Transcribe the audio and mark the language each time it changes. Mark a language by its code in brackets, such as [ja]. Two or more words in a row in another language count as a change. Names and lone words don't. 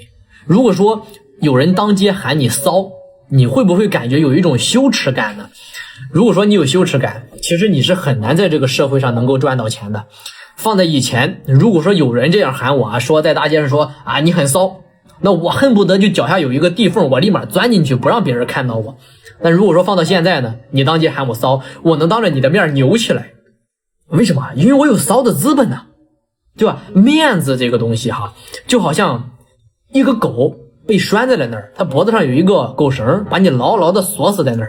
[zh] 如果說有人當街喊你騷，你會不會感覺有一種羞恥感呢？如果說你有羞恥感，其實你是很難在這個社会上能夠賺到錢的。放在以前，如果說有人這樣喊我啊，說在大街上說啊你很騷，那我恨不得就腳下有一個地縫，我立馬鑽進去，不讓別人看到我。但如果說放到現在呢，你当街喊我騷，我能当着你的面扭起来。為什麼？因為我有騷的資本呢，对吧？面子這個東西哈，就好像一個狗被拴在了那兒，它脖子上有一個狗繩，把你牢牢的鎖死在那兒。